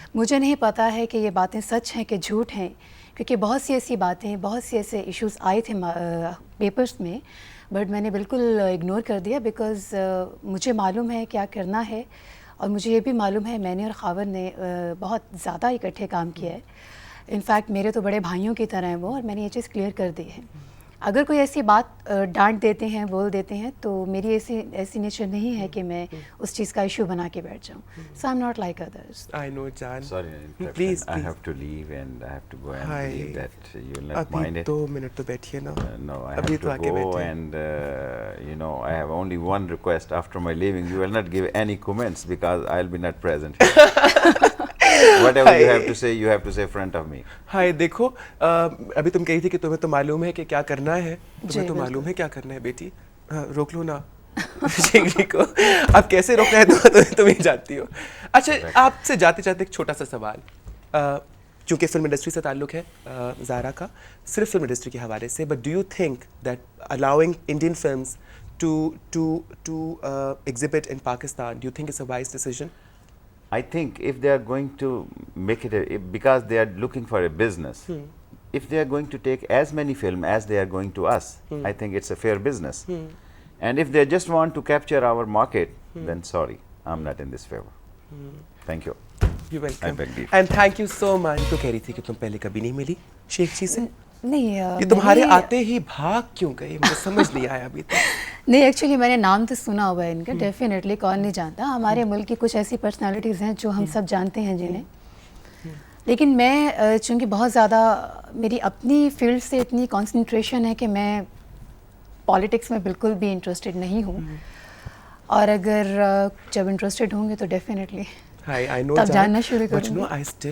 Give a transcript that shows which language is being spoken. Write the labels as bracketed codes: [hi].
[ur] مجھے نہیں پتا ہے کہ یہ باتیں سچ ہیں کہ جھوٹ ہیں, کیونکہ بہت سی ایسی باتیں, بہت سے ایسے ایشوز آئے تھے پیپرز میں, بٹ میں نے بالکل اگنور کر دیا, بیکاز مجھے معلوم ہے کیا کرنا ہے, اور مجھے یہ بھی معلوم ہے میں نے اور خاور نے بہت زیادہ اکٹھے کام کیا ہے. انفیکٹ میرے تو بڑے بھائیوں کی طرح ہیں وہ, اور میں نے یہ چیز کلیئر کر دی ہے. اگر کوئی ایسی بات ڈانٹ دیتے ہیں, بول دیتے ہیں, تو میری ایسی نیچر نہیں ہے کہ میں اس چیز کا ایشو بنا کے بیٹھ جاؤں. [en] So I am not like others. I know, Jan. Sorry, Please. I have to leave and I have to go and believe that you will not mind it. [ur] 2 minute تو بیٹھیے نا. [en] No, I have to go and you know, I have only one request. After my leaving, you will not give any comments because I'll be not present. Whatever you have to say, you have to say in front of me. [ur] ہائے دیکھو, ابھی تم کہی تھی کہ تمہیں تو معلوم ہے کہ کیا کرنا ہے. تمہیں تو معلوم ہے کیا کرنا ہے بیٹی. روک لو نا شیخ جی کو. اب کیسے روکنا ہے تم ہی جانتی ہو. اچھا, آپ سے جاتے جاتے ایک چھوٹا سا سوال, چونکہ فلم انڈسٹری سے تعلق ہے زارا کا, صرف فلم انڈسٹری کے حوالے سے, [en] But do you think that allowing Indian films to exhibit in Pakistan, do you think it's a wise decision? I think if they are going to make it because they are looking for a business, if they are going to take as many films as they are going to us, I think it's a fair business. And if they just want to capture our market, then sorry, I'm not in this favor. Thank you. You're welcome. I beg you. And thank you so much. [ur] تو کہہ رہی تھی کہ تم پہلے کبھی نہیں ملی شیخ جی سے. نہیں یہ تمہارے آتے ہی بھاگ کیوں گئے, مجھے سمجھ نہیں آیا ابھی تک. نہیں, ایکچولی میں نے نام تو سنا ہوا ہے ان کا, ڈیفینیٹلی کون نہیں جانتا. ہمارے ملک کی کچھ ایسی پرسنالٹیز ہیں جو ہم سب جانتے ہیں جنہیں, لیکن میں چونکہ بہت زیادہ میری اپنی فیلڈ سے اتنی کانسنٹریشن ہے کہ میں پالیٹکس میں بالکل بھی انٹرسٹڈ نہیں ہوں, اور اگر جب انٹرسٹڈ ہوں گے تو ڈیفینیٹلی تب جاننا شروع کروں گی.